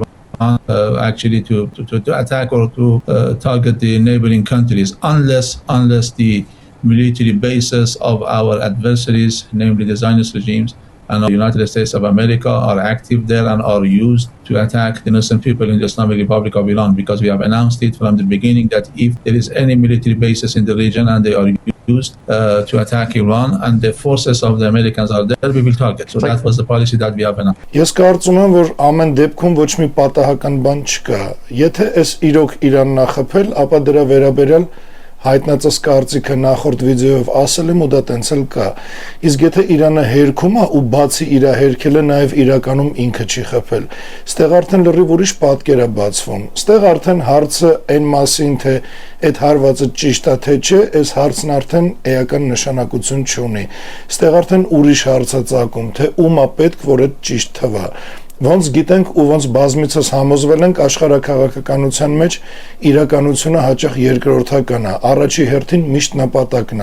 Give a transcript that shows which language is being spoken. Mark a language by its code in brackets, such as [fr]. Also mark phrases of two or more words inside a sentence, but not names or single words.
[en] Actually, to attack or to target the neighboring countries, unless the military bases of our adversaries, namely the Zionist regimes and the United States of America, are active there and are used to attack innocent people in the Islamic Republic of Iran, because we have announced it from the beginning that if there is any military bases in the region and they are used to attack Iran and the forces of the Americans are there, we will target. So that was the policy that we have announced. [hy] Ես կարծում եմ, որ ամեն դեպքում ոչ մի պատահական բան չկա։ Եթե այս իրոք Իրանն է խփել, ապա դրա վերաբերյալ հայտնածս կարծիքը նախորդ վիդեոյով ասել եմ ու դա տենց էլ կա։ Իսկ եթե Իրանը հերքում է ու բացի իր հերքելը նաև իրականում ինքը չի խփել, ստեղ արդեն լրիվ ուրիշ պատկեր է բացվում։ Ստեղ արդեն հարցը այն մասին, թե այդ հարվածը ճիշտ է թե չէ, այս հարցն արդեն էական նշանակություն չունի։ Ստեղ արդեն ուրիշ հարց է ծագում, թե ում է պետք, որ այդ ճիշտ թվա։ Ոնց գիտենք ու ոնց բազմիցս համոզվել ենք, աշխարհաքաղաքականության մեջ իրականությունը հաճախ երկրորդական է, առաջի հերթին միշտ նպատակն